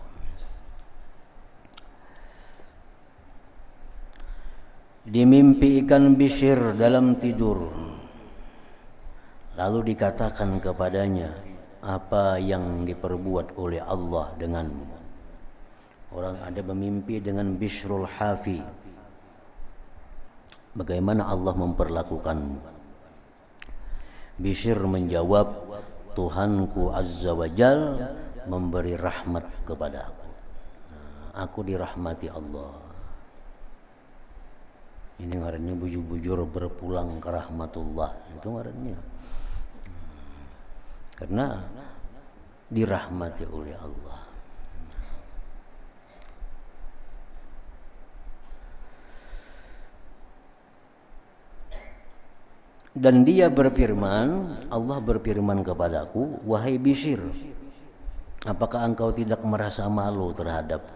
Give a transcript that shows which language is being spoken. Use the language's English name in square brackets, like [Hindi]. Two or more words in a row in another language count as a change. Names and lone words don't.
[Indonesian] Dimimpi ikan Bishr dalam tidur, lalu dikatakan kepadanya, apa yang diperbuat oleh Allah denganmu? Orang ada memimpi dengan Bishrul Hafi, bagaimana Allah memperlakukanmu? Bishr menjawab, Tuhanku [Arabic] عز وجل [Indonesian] memberi rahmat kepada aku. [Banjar] Aku dirahmati Allah. Ini ngarannya bujur-bujur berpulang ke rahmatullah, itu ngarannya. [Indonesian] Karena dirahmati oleh Allah. Dan dia berfirman, Allah berfirman kepadaku, wahai Bishr, apakah engkau tidak merasa malu terhadapku?